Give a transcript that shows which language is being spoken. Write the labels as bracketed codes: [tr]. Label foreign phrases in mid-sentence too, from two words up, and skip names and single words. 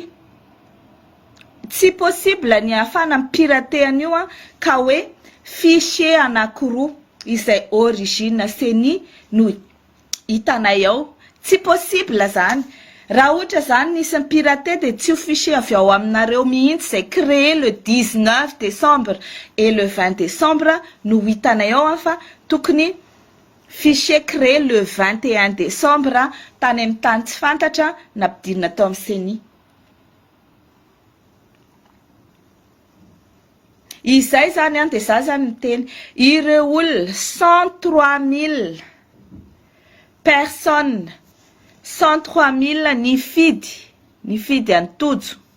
[mg] Tsy possible ny ahafana mipirate an'io ka hoe fichier anankiroa izay origine CENI no hitanay ao. Tsy possible zany. Raha ohatra zany nisy pirate de tsy ho fichier avy ao aminareo mihitsy izay [fr] créé le 19 décembre et le 20 décembre [mg] no hitanay ao fa tokony [fr] Fichier créé le 21 décembre [mg] tany amin'ny tany tsy fantatra nampidirina tao amin'ny CENI. Izay zany dia za zany miteny ireo olona 103 000 personnes 103 000 nifidy antojo